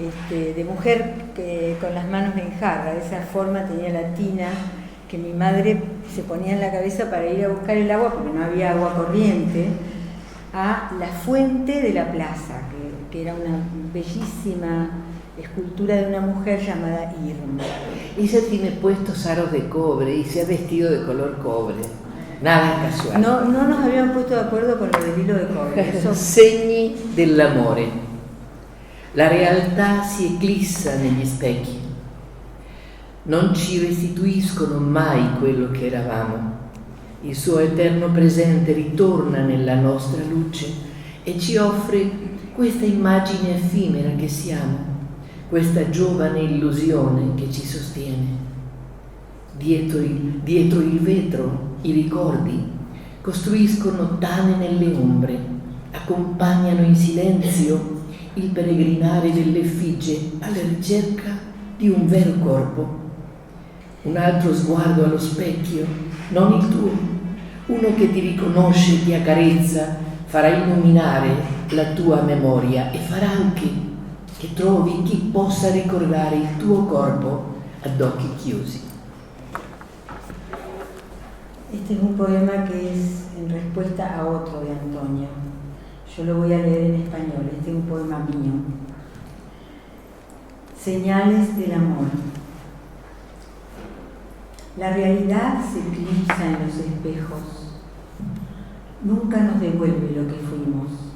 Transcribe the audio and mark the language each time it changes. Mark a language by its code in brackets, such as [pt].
[es] De mujer que, con las manos en jarra, de esa forma tenía la tina que mi madre se ponía en la cabeza para ir a buscar el agua, porque no había agua corriente, a la fuente de la plaza, que era una bellísima escultura de una mujer llamada Irma. Ella tiene puestos aros de cobre y se ha vestido de color cobre. Nada casual. No nos habíamos puesto de acuerdo con lo del hilo de cobre. Eso... [it] Segni dell'amore. La realtà si eclissa negli specchi. Non ci restituiscono mai quello che eravamo. Il suo eterno presente ritorna nella nostra luce e ci offre questa immagine effimera che siamo, questa giovane illusione che ci sostiene. Dietro il vetro i ricordi costruiscono tane nelle ombre, accompagnano in silenzio il peregrinare dell'effigie alla ricerca di un vero corpo. Un altro sguardo allo specchio, non il tuo, uno che ti riconosce, ti accarezza, farà illuminare la tua memoria e farà anche che trovi chi possa ricordare il tuo corpo ad occhi chiusi. [es] Este es un poema que es en respuesta a otro de Antonio. Yo lo voy a leer en español, este es un poema mío. Señales del amor. La realidad se eclipsa en los espejos. Nunca nos devuelve lo que fuimos.